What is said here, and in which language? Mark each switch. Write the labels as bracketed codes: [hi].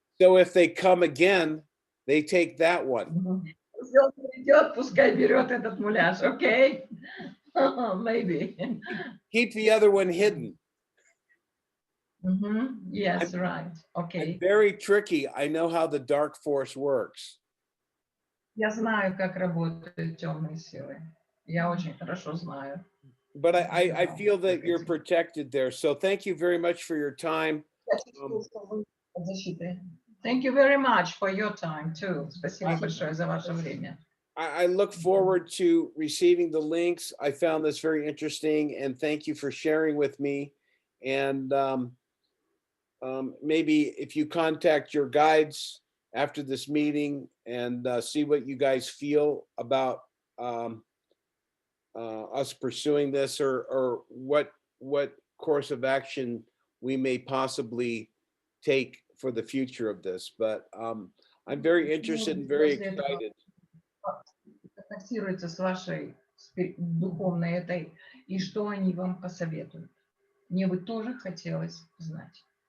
[en] So if they come again, they take that one. [ru] Если он придет, пускай берет этот муляж, okay? [en] Maybe. Keep the other one hidden. Yes, right. Okay. Very tricky. I know how the dark force works. [ru] Я знаю, как работают темные силы. Я очень хорошо знаю. [en] But I feel that you're protected there. So thank you very much for your time. [ru] Защиты. [en] Thank you very much for your time too. [ru] Спасибо большое за ваше время. [en] I look forward to receiving the links. I found this very interesting and thank you for sharing with me. And maybe if you contact your guides after this meeting and see what you guys feel about us pursuing this or what course of action we may possibly take for the future of this. But I'm very interested and very excited. [ru] Контактируйте с вашей духовной этой, и что они вам посоветуют. Мне бы тоже хотелось знать.